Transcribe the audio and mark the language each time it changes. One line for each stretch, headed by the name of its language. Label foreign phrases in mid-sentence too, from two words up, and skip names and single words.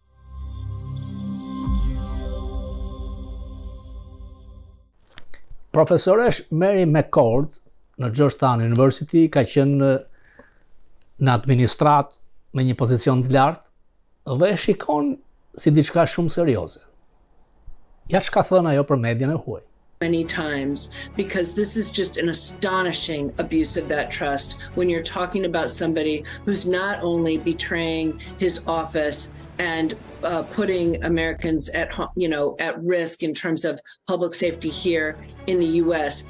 Albanian: Profesoresh Mary McCord në Georgetown University ka qenë në administrat me një pozicion të lartë dhe e shikon si diçka shumë serioze. Ja çka thënë ajo për median e huaj.
English: Many times, because this is just an astonishing abuse of that trust when you're talking about somebody who's not only betraying his office and putting Americans at risk in terms of public safety here in the US.